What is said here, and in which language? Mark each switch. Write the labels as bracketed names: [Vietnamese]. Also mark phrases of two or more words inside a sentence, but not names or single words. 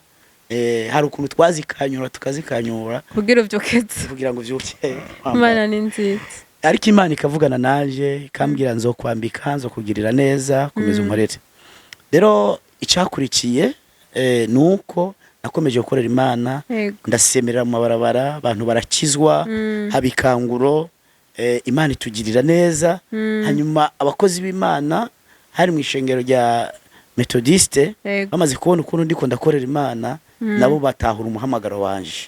[Rundi] Hari ukuntu twazikanyura tukazikanyura kugira uvyukeze, kugira ngo vyuke. Imana ni nziza. Ariko Imana ikavugana naje ikambwira nzokwambika, nzokugirira neza, komeza unkorere. Rero icyakurikiye nuko nakomeje gukorera Imana, ndasemerera mu mabarabara, abantu barakizwa, habikanguro. Imana itugirira neza. Hanyuma abakozi b'Imana hari mu ishengero rya Methodiste bamaze kubona ukuntu ndiko ndakorera Imana, nabo batahura umuhamagaro wanje.